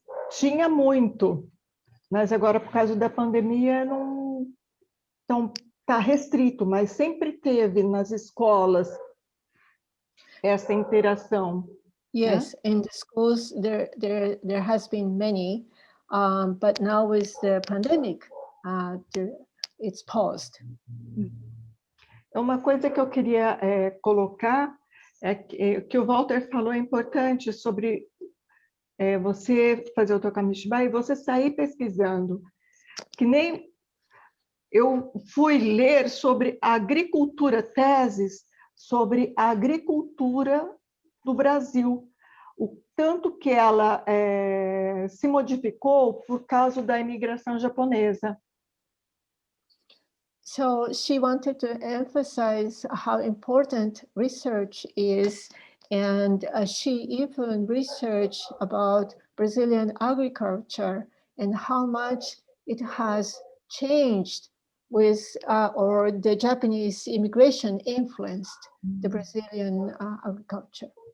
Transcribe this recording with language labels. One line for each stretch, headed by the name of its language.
Portuguese: Tinha muito, mas agora, por causa da pandemia, não está restrito, mas sempre teve nas escolas essa interação.
English: Yes, in the schools there has been many, but now with the pandemic, it's paused.
Portuguese: Uma coisa que eu queria colocar é que o Walter falou é importante sobre você fazer o teu Kamishibai e você sair pesquisando. Que nem eu fui ler sobre a agricultura, teses sobre a agricultura do Brasil, o tanto que ela se modificou por causa da imigração japonesa.
English: So she wanted to emphasize how important research is, and she even researched about Brazilian agriculture and how much it has changed with or the Japanese immigration influenced the Brazilian agriculture.